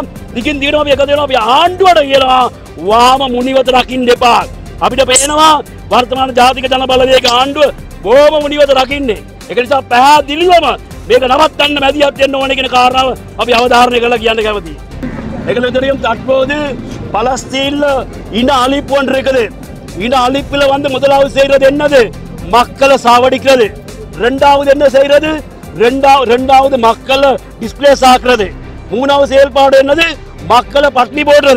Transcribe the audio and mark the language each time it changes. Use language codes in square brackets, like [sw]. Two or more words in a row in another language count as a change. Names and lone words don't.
[si] දිගින් දිගටම අපි එකතු වෙනවා. අපි ආණ්ඩුවට කියනවා වහම මුනිවත රකින්න එපා. අපිට පේනවා වර්තමාන ජාතික ජන බලවේග ආණ්ඩුව බොහොම මුනිවත රකින්නේ. ඒක නිසා පැහැදිලිවම මේක නවත්තන්න මැදිහත් වෙන්න ඕනේ කියන කාරණාව අපි අවධාරණය කරලා කියන්න කැමතියි. [ta] ඒකල தெரியும் தற்போது பலஸ்தீன்ல இன அழிப்பு ஒன்று இருக்குது. இன அழிப்புல வந்து முதலாவது செய்யறது என்னது? மக்களை சாவடிக்கிறது. இரண்டாவது என்ன செய்யறது? இரண்டாவது மக்களை டிஸ்பிளேஸ் ஆக்குறது. மூணாவது செயல்பாடு என்னது? மக்களை பட்டினி போடுறது.